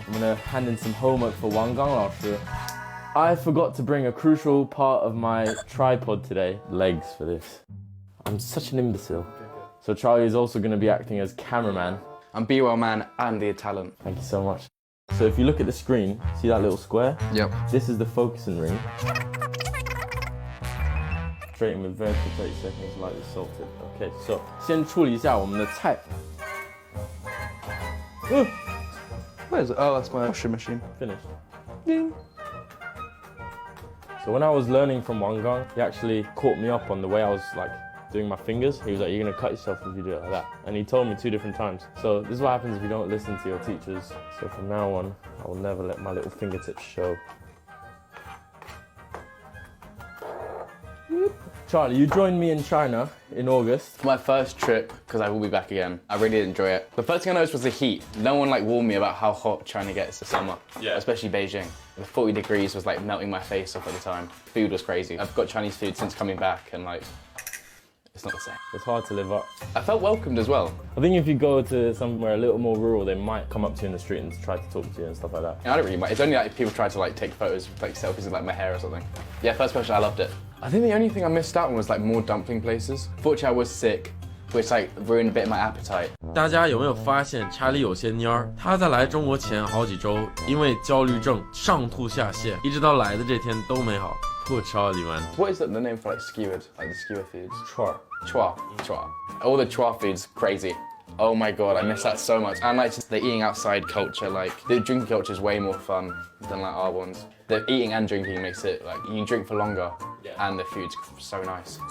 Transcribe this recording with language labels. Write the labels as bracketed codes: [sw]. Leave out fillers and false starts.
[en] I'm gonna hand in some homework for Wang Gang 老师. I forgot to bring a crucial part of my tripod today, legs for this. I'm such an imbecile. So Charlie is also gonna be acting as cameraman. I'm B-Well Man and the talent. Thank you so much. So if you look at the screen, see that little square? Yep. This is the focusing ring. Straighten with verse for 30 seconds, lightly salted. Okay, so [zh] 先处理一下我们的菜。 [en] Where is it? Oh, that's my washing machine. Finished. Ding. So when I was learning from Wang Gang, he actually caught me up on the way I was like doing my fingers. He was like, "You're gonna cut yourself if you do it like that." And he told me 2 different times. So this is what happens if you don't listen to your teachers. So from now on, I will never let my little fingertips show. Charlie, you joined me in China in August. My first trip, because I will be back again. I really did enjoy it. The first thing I noticed was the heat. No one warned me about how hot China gets this summer. Yeah. Especially Beijing. The 40 degrees was melting my face off at the time. Food was crazy. I've got Chinese food since coming back and it's not the same. It's hard to live up. I felt welcomed as well. I think if you go to somewhere a little more rural, they might come up to you in the street and try to talk to you and stuff like that. I don't really mind. It's only if people try to take photos, selfies of my hair or something. Yeah, first question, I loved it. I think the only thing I missed out on was more dumpling places. Fortunately, I was sick, which ruined a bit of my appetite. [zh] 大家有没有发现查理有些蔫儿？他在来中国前好几周，因为焦虑症上吐下泻，一直到来的这天都没好。 [en] Poor Charlie, man. What is the name for skewered, the skewer foods? Chua. Chua. All the chua foods, crazy. Oh my god, I miss that so much. And just the eating outside culture, the drinking culture is way more fun than our ones. The eating and drinking makes it you can drink for longer, and the food's so nice.